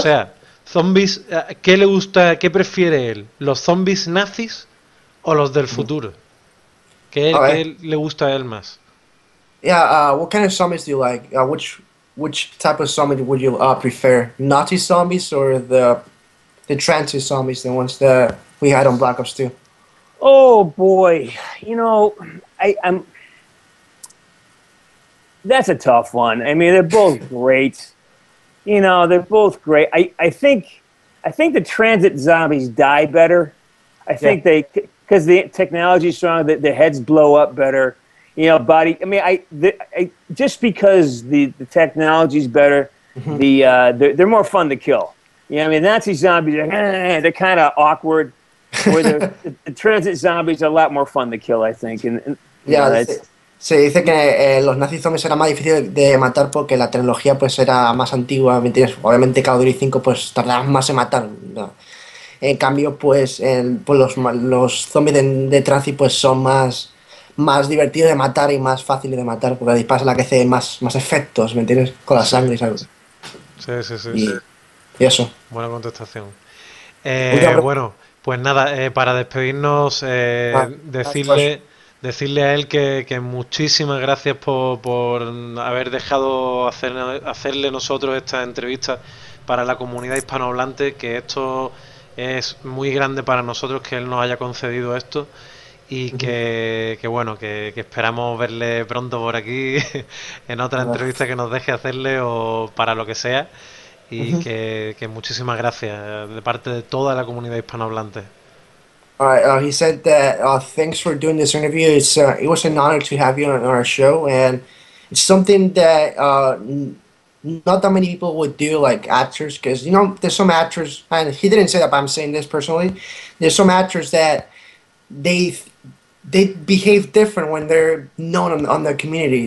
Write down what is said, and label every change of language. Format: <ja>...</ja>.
<es>O sea, zombies, ¿qué le gusta, qué prefiere él? ¿Los zombies nazis o los del futuro? ¿Qué le gusta a él más?</es> <en>Yeah, what kind of zombies do you like? Which type of zombie would you prefer? Nazi zombies or the transit zombies, the ones that we had on Black Ops 2? Oh boy, you know, that's a tough one. I mean, they're both great. You know, they're both great. I think the transit zombies die better. I think because the technology is strong, their heads blow up better. You know, body. I mean, just because the technology is better, mm-hmm. They're more fun to kill. Yeah, I mean, Nazi zombies, they're kind of awkward. Where the transit zombies are a lot more fun to kill, I think. And yeah,</en> <es>Se dice que los nazis zombies era más difícil de matar porque la tecnología pues era más antigua, ¿me entiendes? Obviamente Call of Duty 5 pues tardaban más en matar, ¿no? En cambio pues, pues los zombies de Transi pues son más divertidos de matar y más fáciles de matar porque disparas a la que hace más efectos, ¿me entiendes? Con la Sí, sangre y algo. sí, sí, sí. Y eso. Buena contestación. Última pregunta. Bueno, pues nada, para despedirnos, Pues, decirle a él que muchísimas gracias por haber dejado hacerle nosotros esta entrevista para la comunidad hispanohablante, que esto es muy grande para nosotros que él nos haya concedido esto y que bueno, que esperamos verle pronto por aquí en otra entrevista que nos deje hacerle o para lo que sea. Y que muchísimas gracias de parte de toda la comunidad hispanohablante.</es> <en>all right, he said that thanks for doing this interview. It was an honor to have you on our show, and it's something that not that many people would do, like actors, because you know there's some actors, and he didn't say that, but I'm saying this personally. There's some actors that they they behave different when they're known on the community.</en>